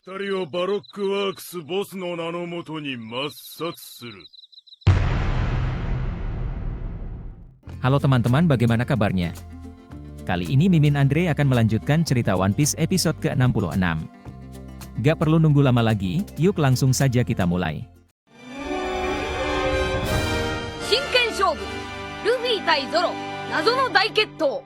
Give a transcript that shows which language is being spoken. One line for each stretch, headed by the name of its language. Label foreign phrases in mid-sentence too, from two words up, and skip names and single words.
Japanese: 二人をバロックワークスボスの名のもとに抹殺する。
Indonesian: Halo teman-teman, bagaimana kabarnya? Kali ini Mimin Andre akan melanjutkan cerita One Piece episode ke-66. Gak perlu nunggu lama lagi, yuk langsung saja kita mulai. Shinken Shoubu, Luffy tai Zoro, Nazo no Daiketto.